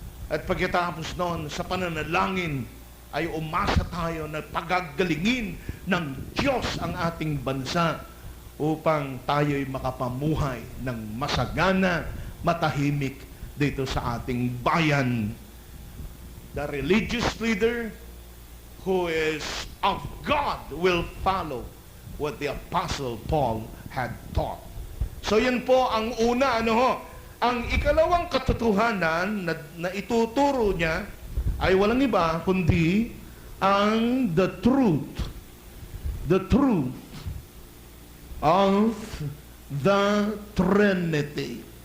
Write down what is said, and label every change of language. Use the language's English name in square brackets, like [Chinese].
[Filipino] at pagkatapos noon sa pananalangin ay umasa tayo na pagagalingin ng Diyos ang ating bansa upang tayo'y makapamuhay ng masagana, matahimik dito sa ating bayan. [English] The religious leader who is of God will follow what the Apostle Paul had taught. [Filipino] So yan po ang una, ano ho. Ang ikalawang katotohanan na ituturo niya ay walang iba kundi ang [English] the truth of the Trinity.